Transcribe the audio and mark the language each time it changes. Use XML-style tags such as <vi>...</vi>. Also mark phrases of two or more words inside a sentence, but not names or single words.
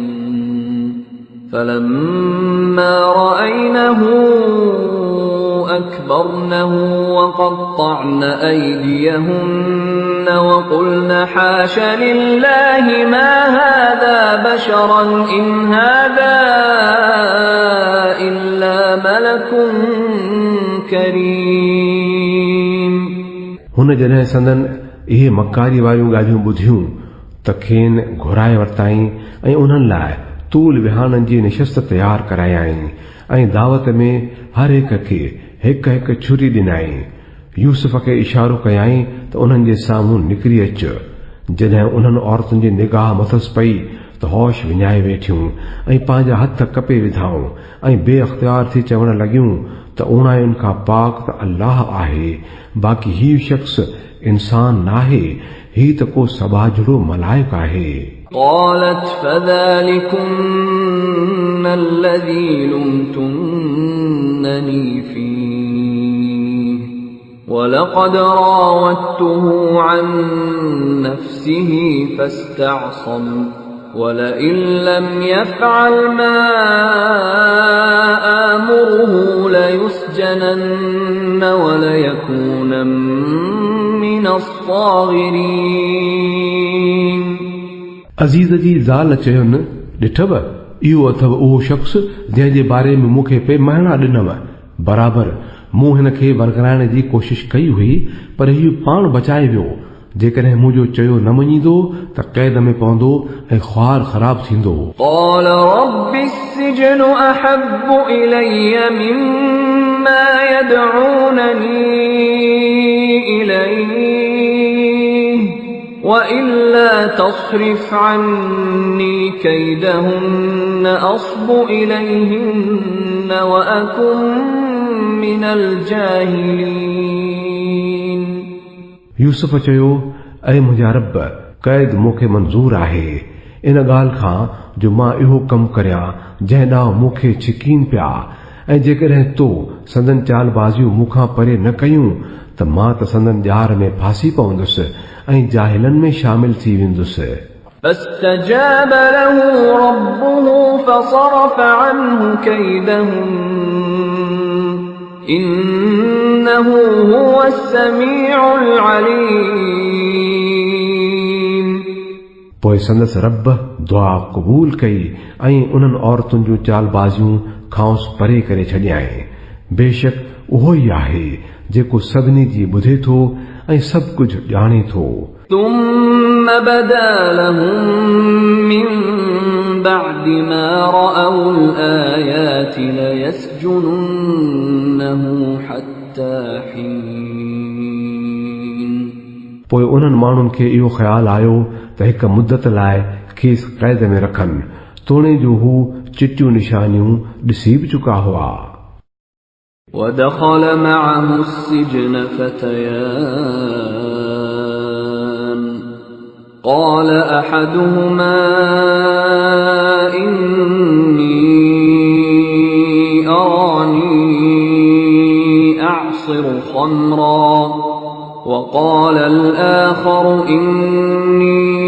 <ar>فلما رأينه أكبرنه وقطعن أيديهن وقلن حاش لله ما هذا بشرا إن هذا إلا ملك كريم।</ar> <sd>हुन जॾहिं संदन इहे मकारी वारियूं ॻाल्हियूं ॿुधियूं त खेनि घुराए वरिताईं ऐं उन्हनि लाइ तूल विहाणनि जी निशस्त तयारु करायाईं ऐं दावत में हर हिक खे हिक हिक छुरी ॾिनाई। यूसुफ खे इशारो कयाईं त उन्हनि जे साम्हूं निकिरी अच। जॾहिं उन्हनि औरतुनि जी निगाह मथसि पई त होश विञाए वेठियूं ऐं पंहिंजा हथ कपे विधाऊं ऐं बेअख्तियार थी चवण लॻियूं त उणायुनि खां पाक त अल्लाह आहे, बाक़ी हीउ शख़्स इंसान नाहे, ही त को सबाझड़ो मलाइक आहे।</sd> <ar>قالت فذلكن الذي لمتنني فيه ولقد راودته عن نفسه فاستعصم ولئن لم يفعل ما آمره ليسجنن وليكونن من الصاغرين</ar> <sd>अज़ीज़ जी ज़ाल चयुनि ॾिठव इहो अथव उहो शख़्स जंहिं जे बारे में मूंखे पे महिना ॾिनव बराबरि मूं हिन खे वरगराइण जी कोशिश कई हुई पर इहो पाण बचाए वियो जेकॾहिं मुंहिंजो चयो न मञींदो त क़ैद में पवंदो ऐं ख़्वार ख़राब थींदो</sd> <ar>قال رب السجن أحب إلي مما يدعونني إليه وإلا تصرف عني كيدهن أصب إليهن وأكن من الجاهلين</ar> <sd>यूसुफ चयो ऐं मुंहिंजा रब क़ैद मूंखे मंज़ूर आहे इन ॻाल्हि खां जो मां इहो कमु करियां जंहिं ॾांहुं मूंखे छिकीन पिया ऐं जेकॾहिं तो संदन चालबाज़ियूं मूंखां परे न कयूं त मां त संदन ॼार में फासी पवंदुसि ऐं जाहिलनि में शामिल थी वेंदुसि</sd> <ar>فاستجاب له ربه فصرف عنه كيدهم إنه هو السميع العليم</ar> <sd>पोइ संदसि रब दुआ क़बूल कई ऐं उन्हनि औरतुनि जूं चालबाज़ियूं खांसि परे करे छॾियाईं बेशक उहो ई आहे जेको सभिनी जी ॿुधे थो ऐं सभु कुझु ॼाणे थो</sd> <ar>ثم بدا لهم من بعد ما رأوا الآيات ليسجننه حتى حين</ar> <sd>पोइ उन्हनि माण्हुनि खे इहो ख़्यालु आयो त हिक मुदत लाइ खेसि क़ैद में रखनि तोणे जो हू चिटियूं निशानियूं ॾिसी बि चुका हुआ</sd> <ar>ودخل معه السجن فتيان قال أحدهما إني أراني أعصر خمرا وقال الآخر إني</ar>